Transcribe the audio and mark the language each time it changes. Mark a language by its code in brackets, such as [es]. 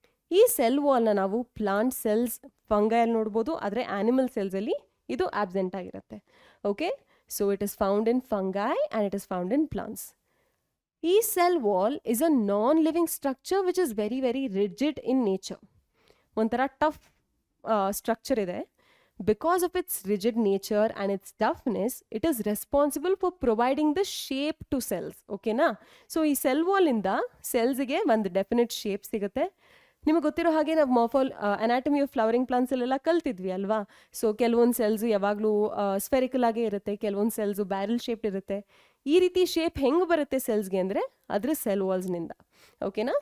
[kn] ಈ ಸೆಲ್ ವಾಲ್ನ ನಾವು plant cells, ಫಂಗೈಯಲ್ಲಿ ನೋಡ್ಬೋದು, ಆದರೆ ಆ್ಯನಿಮಲ್ ಸೆಲ್ಸಲ್ಲಿ ಇದು ಆಬ್ಸೆಂಟ್ ಆಗಿರುತ್ತೆ. [en] Okay, so it is found in fungi and it is found in plants. ಈ cell wall is a non living structure which is very very rigid in nature. [kn] ಒಂಥರ tough structure ಇದೆ. [en] Because of its rigid nature and its toughness, it is responsible for providing the shape to cells. [kn] ಓಕೆನಾ? So ಈ cell ವಾಲಿಂದ ಸೆಲ್ಸ್ಗೆ ಒಂದು definite shape ಸಿಗುತ್ತೆ. ನಿಮಗೆ ಗೊತ್ತಿರೋ ಹಾಗೆ ನಾವು ಅನಾಟಮಿ ಆಫ್ ಫ್ಲವರಿಂಗ್ ಪ್ಲಾಂಟ್ಸಲ್ಲೆಲ್ಲ ಕಲ್ತಿದ್ವಿ ಅಲ್ವಾ? ಸೊ ಕೆಲವೊಂದು ಸೆಲ್ಸು ಯಾವಾಗಲೂ ಸ್ಫೆರಿಕಲ್ ಆಗೇ ಇರುತ್ತೆ, ಕೆಲವೊಂದು ಸೆಲ್ಸು ಬ್ಯಾರಲ್ ಶೇಪ್ ಇರುತ್ತೆ. ಈ ರೀತಿ ಶೇಪ್ ಹೆಂಗೆ ಬರುತ್ತೆ ಸೆಲ್ಸ್ಗೆ ಅಂದರೆ ಅದ್ರ ಸೆಲ್ ವಾಲ್ಸ್ನಿಂದ. ಓಕೆನಾ?